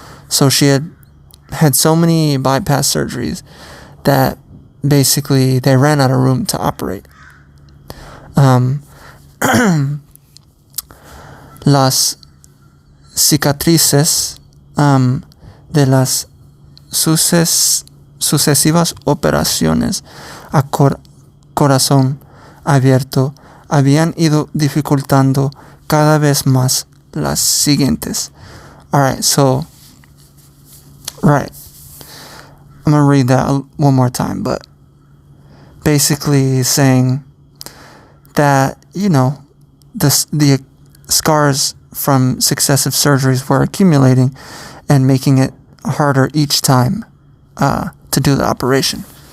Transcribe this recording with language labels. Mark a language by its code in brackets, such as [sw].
[en] So she had so many bypass surgeries that basically they ran out of room to operate. [es] Las cicatrices de las sucesivas operaciones a corazón abierto habían ido dificultando cada vez más las siguientes. [en] Alright, so, right. I'm going to read that one more time, but basically saying that, the scars from successive surgeries were accumulating and making it harder each time to do the operation.